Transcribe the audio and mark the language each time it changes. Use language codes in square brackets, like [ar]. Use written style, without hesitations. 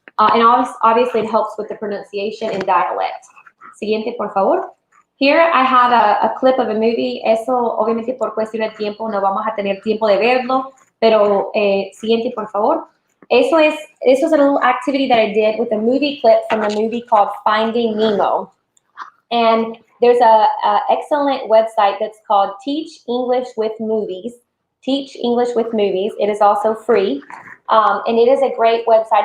[en] And obviously it helps with the pronunciation and dialect. [es] Siguiente, por favor. [en] Here I have a clip of a movie. [es] Eso, obviamente, por cuestión de tiempo, no vamos a tener tiempo de verlo, pero siguiente, por favor. [en] Eso is a little activity that I did with a movie clip from a movie called Finding Nemo. And there's a excellent website that's called Teach English with Movies. Teach English with Movies. It is also free. And it is a great website.